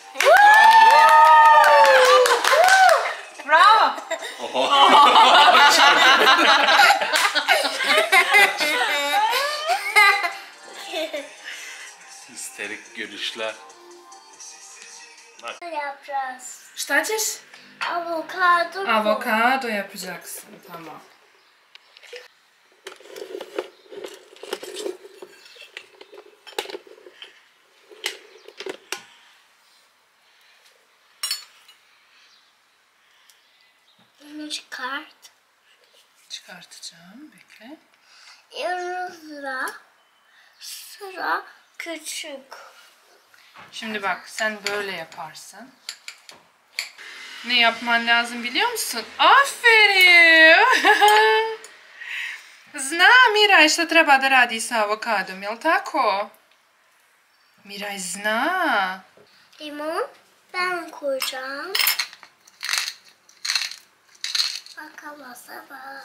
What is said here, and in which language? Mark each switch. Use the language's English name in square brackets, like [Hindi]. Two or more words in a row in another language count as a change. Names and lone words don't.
[Turkish] Bravo. Histerik gülüşler. Yapacağız. [Bosnian] Šta ćeš? [Turkish] Avokado. Avokado yapacaksın. Tamam. Bunu çıkart. Çıkartacağım. Bekle. Yarı sıra küçük. Şimdi bak sen böyle yaparsın. Ne yapman lazım biliyor musun? Aferin! [Bosnian] Zna Miraj šta treba da radi sa avokadom, jel tako? Miraj zna. [Turkish] Limon ben koyacağım. Bakamazsana.